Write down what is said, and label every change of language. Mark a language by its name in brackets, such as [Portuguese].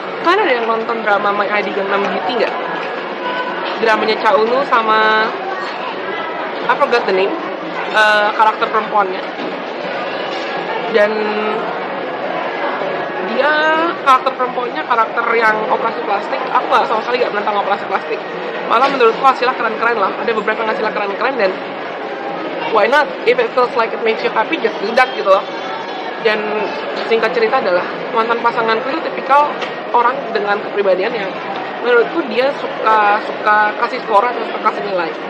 [Indonesian] Kalian ada yang nonton drama My ID Gangnam Beauty nggak? Dramanya Cha Eun-woo sama [English] I forgot the name, [Indonesian] karakter perempuannya. Dan dia karakter perempuannya karakter yang operasi plastik. Aku nggak sama sekali nggak menentang operasi plastik. Malah menurutku hasilnya keren-keren lah. Ada beberapa yang hasilnya keren-keren, dan [English] why not? If it feels like it makes you happy, just do that [Indonesian] gitu loh. Dan singkat cerita adalah mantan pasanganku itu tipikal orang dengan kepribadian yang menurutku dia suka kasih skor atau suka kasih nilai.